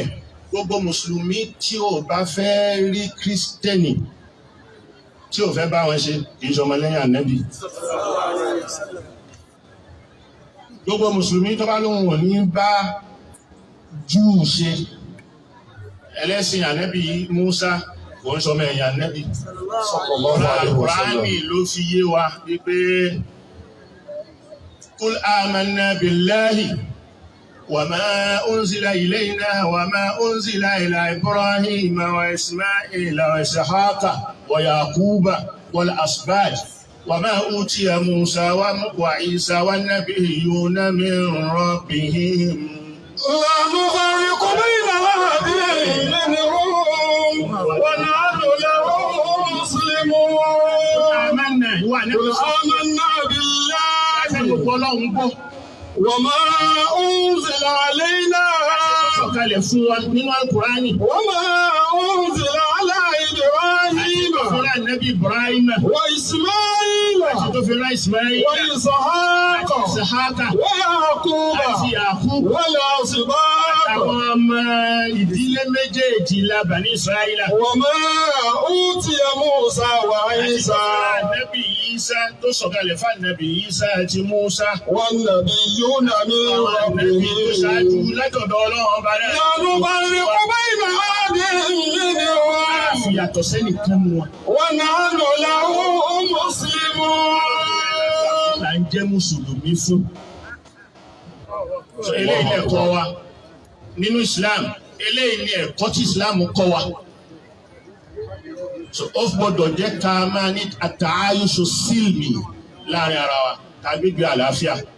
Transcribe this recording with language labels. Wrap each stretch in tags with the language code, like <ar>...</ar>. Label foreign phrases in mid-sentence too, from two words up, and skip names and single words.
<yo>Gbogbo Mùsùlùmí tí ò bá fẹ́ rí Kírísítẹ́nì tí ò fẹ́ bá wọn ṣe kì í ṣọmọ lẹ́yìn Ànábì. Gbogbo Mùsùlùmí tó bá lóhun ò ní bá Júù ṣe ẹlẹ́sìn Ànábì Mùsá kò ń ṣọmọ ẹ̀yìn Ànábì.</yo> <ar>صلى الله عليه وسلم.</ar> <yo>Al-Qur'ani ló fi yé wa wípé</yo> <ar>قل آمنا بالله وما أنزل إلينا وما أنزل إلى إبراهيم وإسماعيل وإسحاق ويعقوب والأسباط وما أوتي موسى وعيسى والنبيون من ربهم لا نفرق بين أحد منهم ونحن له مسلمون. آمنا آمنا بالله وما أنزل علينا</ar> <yo>sọ̀kalẹ̀ fún wa nínú Al-Qur'ani.</yo> <ar>وما أنزل على إبراهيم</ar> <yo>Fúnra Nabi Ibrahim.</yo> <ar>وإسماعيل</ar> <yo>Tó fi rán Ismail.</yo> <ar>وإسحاق</ar> <yo>Ìsàhákà.</yo> <ar>ويعقوب</ar> <yo>Àti Yàkúb.</yo> <ar>والأسباط</ar> <yo>Àwọn ọmọ ìdílé méjèèjìlá Bani Israila.</yo> <ar>وما أوتي موسى وعيسى</ar> <yo>Nabi Isa tó sọ̀kalẹ̀ fún Nabi Isa àti Musa.</yo> <ar>والنبيون من</ar> <yo>Àwọn Nabi tó ṣáájú</yo> <ar>ربهم</ar> <yo>látọ̀dọ̀ Ọlọ́run ọba rẹ̀.</yo> <ar>لا نفرق بين أحد منهم</ar> <yo>Fi yàtọ̀ sẹ́nìkan mu wọn.</yo> <ar>ونحن له مسلمون.</ar> <yo>Là ń jẹ́ Mùsùlùmí fún. Eléyìí ni ẹ̀kọ́ wa nínú Islam. Eléyìí ni ẹ̀kọ́ tí Islam kọ́ wa. Ó gbọ́dọ̀ jẹ́ ká máa ní àtàáyùsọ sílmì láàrin ara wa tàbí bí àlàáfíà.</yo>